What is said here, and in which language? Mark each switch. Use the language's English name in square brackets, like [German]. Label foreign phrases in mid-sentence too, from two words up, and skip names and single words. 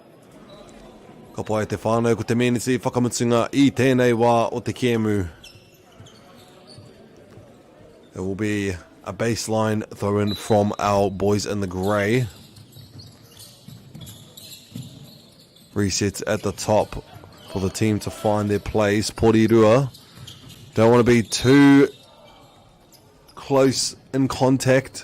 [Māori] Ka pai te whānau ko te meneti whakamutunga I tēnei wā o te kēmu. [English] will be a baseline throw in from our boys in the grey. Resets at the top for the team to find their place. Porirua don't want to be too close in contact.